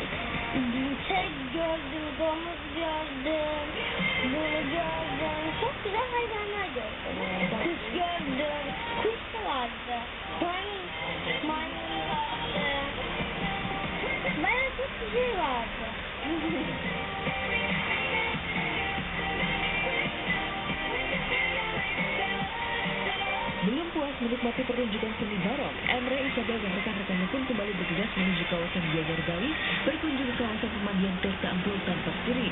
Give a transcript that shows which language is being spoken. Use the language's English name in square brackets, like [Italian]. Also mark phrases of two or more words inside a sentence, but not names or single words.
[Turkish] Şey gördüm, domuz gördüm, bunu gördüm. Çok güzel hayvanlar gördüm. Kuş gördüm. Kuş da vardı. Maymun vardı. Bayağı çok güzel vardı. [Indonesian] Belum puas menikmati pertunjukan seni barong, Emre, Isabel, dan rekan-rekannya pun kembali bergegas menuju kawasan Gianyar, Bali, berkunjung ke kawasan pemandian Tirta Empul Tampak Siring.